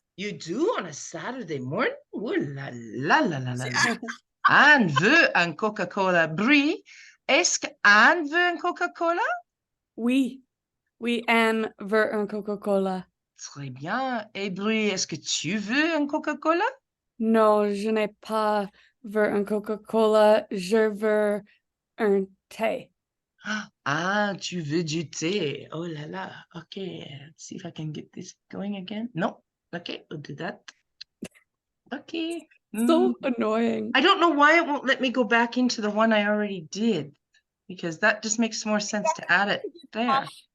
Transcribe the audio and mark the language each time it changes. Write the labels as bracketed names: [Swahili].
[English] You do on a Saturday morning? [French] Ooh la la la la la la. Anne veut un Coca-Cola. Brie, est-ce que Anne veut un Coca-Cola? Oui, oui, Anne veut un Coca-Cola. Très bien. Et Brie, est-ce que tu veux un Coca-Cola? Non, je n'ai pas veux un Coca-Cola, je veux un thé. Ah, tu veux du thé. Oh là là. [English] Okay, let's see if I can get this going again. No. Okay, we'll do that. Okay. So annoying. I don't know why it won't let me go back into the one I already did, because that just makes more sense to add it there.